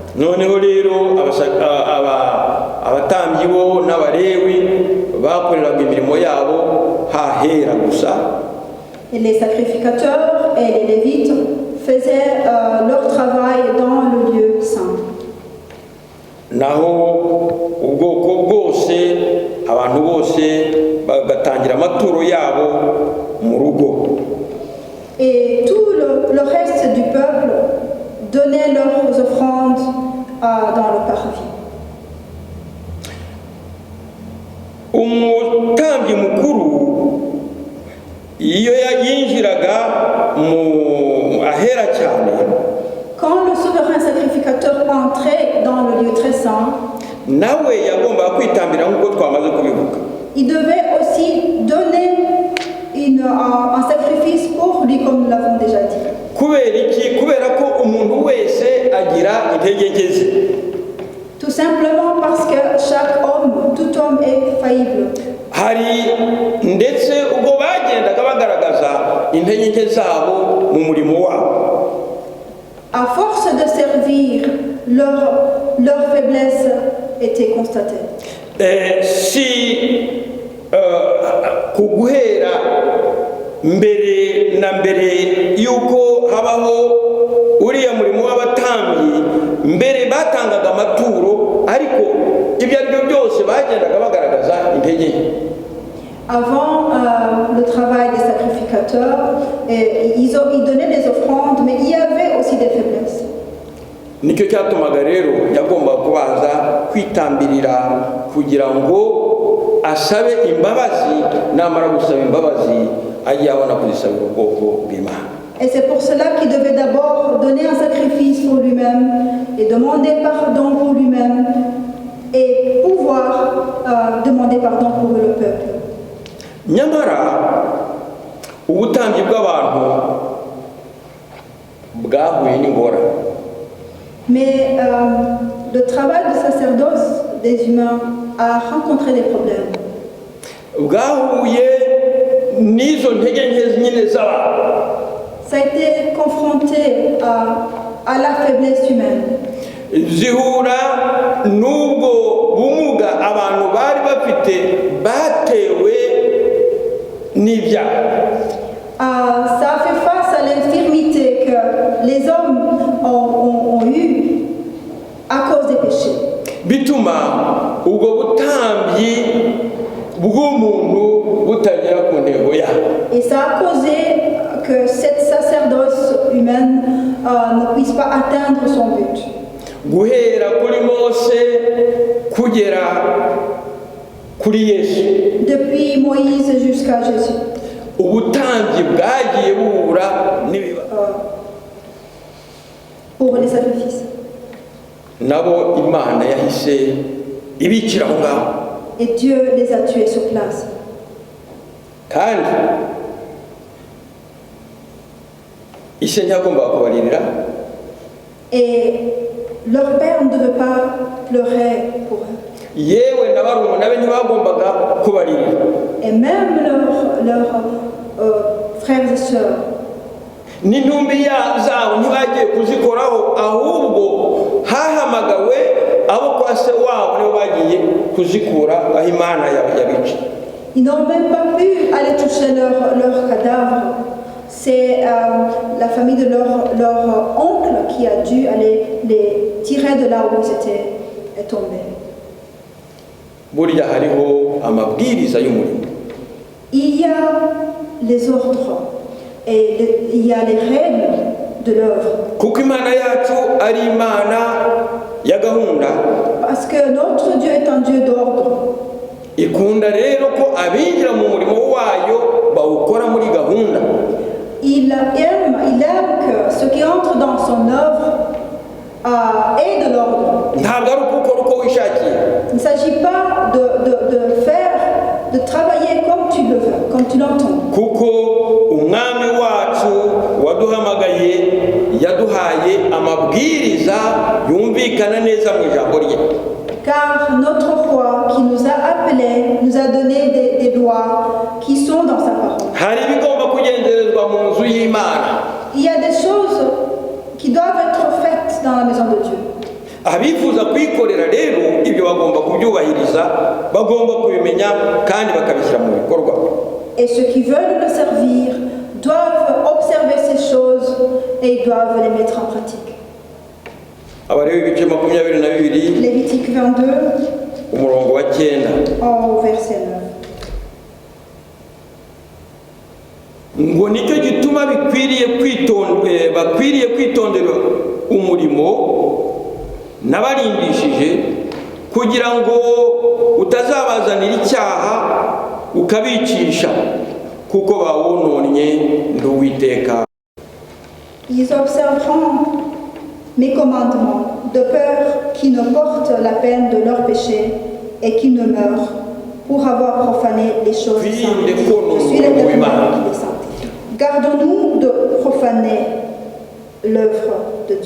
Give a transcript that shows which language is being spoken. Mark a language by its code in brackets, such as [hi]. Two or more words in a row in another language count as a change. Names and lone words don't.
[rw] Noneho rero abatambyi bo n'Abalewi bakoreraga imirimo yabo hahera gusa. [fr] Et les sacrificateurs et les lévites faisaient leur travail dans le lieu saint. [rw] Naho ubwoko bwose abantu bose bagatangira amaturo yabo mu rugo. [fr] Et tout le reste du peuple donnait leurs offrandes dans le parvis. [rw] Umutambyi mukuru iyo yinjiraga mu ahera cyane, [fr] quand le souverain sacrificateur entrait dans le lieu très saint, [rw] nawe yagombaga kwitambira nk'uko twamaze kubivuga. [fr] Il devait aussi donner un sacrifice pour lui, comme nous l'avons déjà dit. [rw] Kubera ko umuntu wese agira intege nke ze. [fr] Tout simplement parce que chaque homme, tout homme est faillible. [rw] Hari ndetse ubwo bagendaga bagaragaza intege nke zabo mu murimo wabo. [fr] À force de servir, leur faiblesse était constatée. [rw] Kuguhera mbere na mbere yuko habaho uriya murimo w'abatambyi, mbere batangaga amaturo, ariko ibyo ari byo byose bagendaga bagaragaza intege nke. [fr] Avant le travail des sacrificateurs, ils donnaient des offrandes, mais il y avait aussi des faiblesses. [rw] Nicyo cyatumaga rero yagomba kubanza kwitambirira kugira ngo asabe imbabazi, namara gusaba imbabazi ajye abona kuzisabira ubwoko bw'Imana. [fr] Et c'est pour cela qu'il devait d'abord donner un sacrifice pour lui-même et demander pardon pour lui-même et pouvoir demander pardon pour le peuple. [rw] Nyamara ubutambyi bw'abantu bwahuye n'ingorane. [fr] Mais le travail de sacerdoce des humains a rencontré des problèmes. [rw] Bwahuye n'izo ntege nke nyine z'abantu. [fr] Ça a été confronté à la faiblesse humaine. [rw] Zihura n'ubwo bumuga abantu bari bafite batewe n'ibyaha. [fr] Ça a fait face à l'infirmité que les hommes ont eue à cause des péchés. [rw] Bituma ubwo butambyi bw'umuntu butagera ku ntego yayo. [fr] Et ça a causé que cette sacerdoce humaine ne puisse pas atteindre son but. [rw] Guhera kuri Mose kugera kuri Yesu. [fr] Depuis Moïse jusqu'à Jésus. [rw] Ubutambyi bwagiye buhura n'ibibazo. [fr] Pour les sacrifices. [rw] Nabo Imana yahise ibikira aho ngaho. [fr] Et Dieu les a tués sur place. [rw] Kandi ise ntiyagombaga kubaririra. [fr] Et leur père ne devait pas pleurer pour eux. [rw] Yewe na barumuna be ntibagombaga kubaririra. [fr] Et même leurs frères et sœurs. [rw] n'intumbi zabo ntibagiye kuzikoraho, ahubwo hahamagawe abo kwa se wabo nibo bagiye kuzikura aho Imana yabica. [fr] Ils n'ont même pas pu aller toucher leur cadavre. C'est la famille de leur oncle qui a dû aller les tirer de là où ils étaient tombés. [rw] Burya hariho amabwiriza y'umurimo. [fr] Il y a les ordres et il y a les règles de l'œuvre. [rw] Kuko Imana yacu ari Imana ya gahunda. [fr] Parce que notre Dieu est un Dieu d'ordre. [rw] Ikunda rero ko abinjira mu murimo wayo bawukora muri gahunda. [fr] Il aime que ce qui entre dans son œuvre ait de l'ordre. [rw] Ntabwo ari ukukora uko wishakiye. [fr] Il ne s'agit pas de travailler comme tu le veux, comme tu l'entends. [rw] Kuko umwami wacu waduhamagaye yaduhaye amabwiriza yumvikana neza mu ijambo rye. [fr] Car notre roi qui nous a appelés nous a donné des lois qui sont dans sa parole. [rw] Hari ibigomba kugenderezwa mu nzu y'Imana. [fr] Il y a des choses qui doivent être faites dans la maison de Dieu. [rw] Abifuza kwikorera rero ibyo bagomba kubyubahiriza, bagomba kubimenya kandi bakabishyira mu bikorwa. [fr] Et ceux qui veulent le servir doivent observer ces choses et ils doivent les mettre en pratique. [rw] Abarewi ibice 22 [fr] Lévitique 22 [rw] umurongo wa 9 [fr] au verset 9. [rw] ngo nicyo gituma bakwiriye kwitondera umurimo nabarindishije kugira ngo utazabazanira icyaha ukabicisha kuko bawononnye n'Uwiteka. [fr] Ils observeront mes commandements de peur qu'ils ne portent la peine de leur péché et qu'ils ne meurent pour avoir profané les choses saintes. Je suis l'Éternel qui les sanctifie. Gardons-nous de profaner l'œuvre de Dieu.